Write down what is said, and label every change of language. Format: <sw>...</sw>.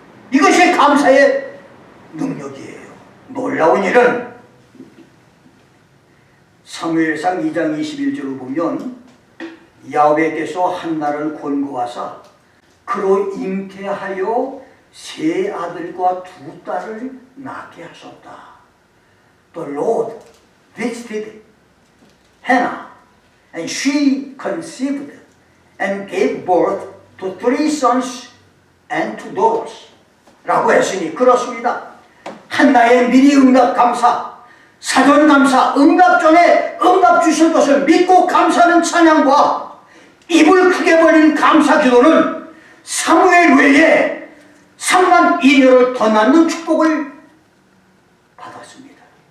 <ko>이것이 감사의 능력이에요. 놀라운 일은 사무엘상 2장 21절을 보면 야훼께서 한나를 권고하사 그로 잉태하여 3 아들과 2 딸을 낳게 하셨다.</ko> <en>The Lord visited Hannah and she conceived and gave birth to 3 sons and 2 daughters</en> <ko>라고 했으니, 그렇습니다. 한나의 미리 응답 감사, 사전 감사, 응답 전에 응답 주실 것을 믿고 감사하는 찬양과 입을 크게 벌린 감사 기도는 사무엘 외에 3만 2녀를 더 낳는 축복을 받았습니다.</ko>